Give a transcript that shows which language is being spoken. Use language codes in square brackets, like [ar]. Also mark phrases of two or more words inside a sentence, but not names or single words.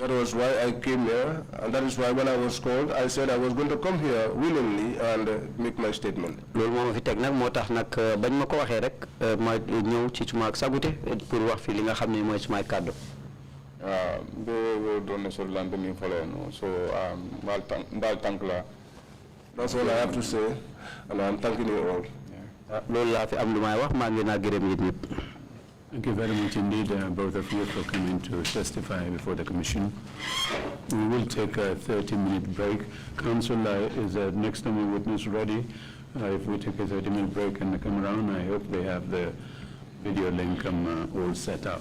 [en] That was why I came here, and that is why when I was called, I said I was going to come here willingly and make my statement. [wo] loolu moo ma fi teg nag moo tax nag bañ ma ko waxee rek ma ñëw ci suma ak sagute pour wax fi li nga xam ne mooy sumay kàddu. So mbal thank la. [en] That's all I have to say, and I'm thanking you all. [wo] loolu laa fi am lu may wax maa ngi naa gërëm yéen ñëpp. [en] Thank you very much indeed, both of you, for coming to testify before the commission. We will take a 30-minute break. Council, is the next time witness ready? If we take a 30-minute break and come around, I hope they have the video link all set up.